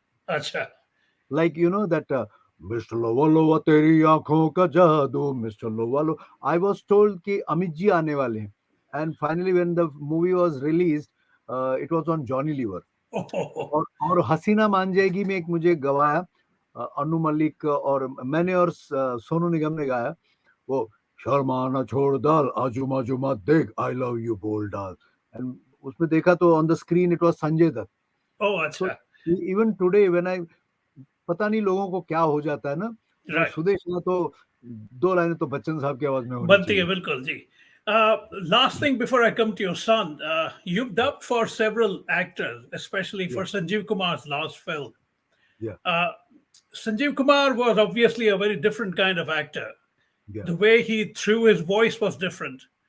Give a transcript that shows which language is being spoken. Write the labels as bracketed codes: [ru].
[hi] Acha. [en] Like that Mr. [hi] Lova Lova तेरी आंखों का जादू, Mr. Lova Lova. [en] I was told [hi] कि अमित जी आने वाले हैं. [en] And finally when the movie was released, it was on Johnny Lever. Oh, [hi] और हसीना मान जाएगी में एक मुझे गवाया अनु मलिक, और मैंने और सोनू निगम ने गाया वो शर्माना छोड़ डाल आजू बाजू मत देख आई लव यू बोल डाल. [en] and [hi] उसमें देखा तो [en] On the screen it was Sanjay Dutt. oh, so [hi] acha. [en] even today when I, [hi] पता नहीं लोगों को क्या हो जाता है ना, वो [en] Right. [hi] सुदेश ना तो 2 लाइनें तो बच्चन साहब की आवाज में होनी Banti hai, चाहिए. bilkul ji. [en] Last thing before I come to your son, you've dubbed for several actors, especially Yeah, for Sanjeev Kumar's last film. yeah, Uh, Sanjeev Kumar was obviously a very different kind of actor. yeah, The way he threw his voice was different.